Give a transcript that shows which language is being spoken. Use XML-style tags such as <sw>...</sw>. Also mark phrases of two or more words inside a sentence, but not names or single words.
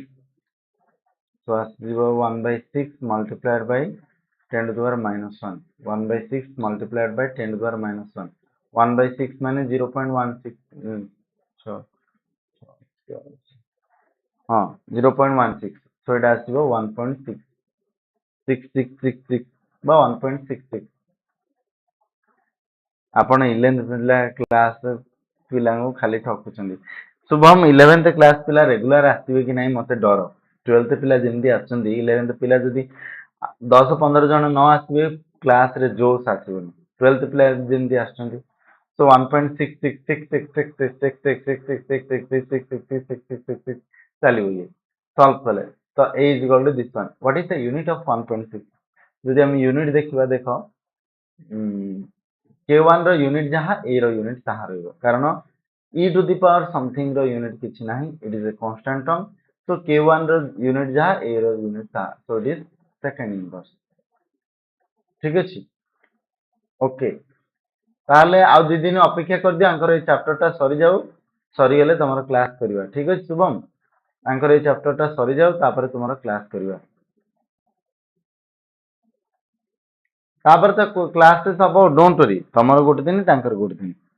<en>So as 1 by 6 multiplied by 10 to the power minus 1 1 by 6 multiplied by 10 to the power minus 1 1 by 6 means 0.16 so 0.16 so it has to go 1.6666 by 1.66</en> <or>ଆପଣ 11th କ୍ଲାସ୍ ପିଲାଙ୍କୁ ଖାଲି ଠକୁଛନ୍ତି ଶୁଭମ 11th କ୍ଲାସ୍ ପିଲା ରେଗୁଲାର ଆସିବେ କି ନାହିଁ ମୋତେ ଡର 12th ପିଲା ଯେମିତି ଆସୁଛନ୍ତି 11th ପିଲା ଯଦି 10-15 ଜଣ ନ ଆସିବେ କ୍ଲାସରେ ଜୋସ୍ ଆସିବନି 12th ପିଲା ଯେମିତି ଆସୁଛନ୍ତି so 1.66666666666666 ଚାଲିବ ଇଏ ସଲ୍ଭ କଲେ ତ</or> <en>a is equal to this one what is the unit of 1.6</en> <or>ଯଦି ଆମେ ୟୁନିଟ୍ ଦେଖିବା ଦେଖ k1 ର ୟୁନିଟ୍ ଯାହା a ର ୟୁନିଟ୍ ତାହା ରହିବ କାରଣ</or> <en>e to the power something</en> <or>ର ୟୁନିଟ୍ କିଛି ନାହିଁ</or> <en>it is a constant term</en> <or>so k1 ର ୟୁନିଟ୍ ଯାହା a ର ୟୁନିଟ୍ ତାହା</or> <en>so it is second inverse</en> <or>ଠିକ ଅଛି ଓକେ ତାହେଲେ ଆଉ ଦି ଦିନ ଅପେକ୍ଷା କରିଦିଅ ଆଙ୍କର ଏଇ ଚାପ୍ଟରଟା ସରିଯାଉ ସରିଗଲେ ତମର କ୍ଲାସ୍ କରିବା ଠିକ ଅଛି ଶୁଭମ ଆଙ୍କର ଏଇ ଚାପ୍ଟରଟା ସରିଯାଉ ତାପରେ ତୁମର କ୍ଲାସ୍ କରିବା ତାପରେ ତ କ୍ଲାସ୍ ଟେଷ୍ଟ ହବ</or> <en>don't worry</en> <or>ତମର ଗୋଟେ ଦିନ ତାଙ୍କର ଗୋଟେ ଦିନ</or>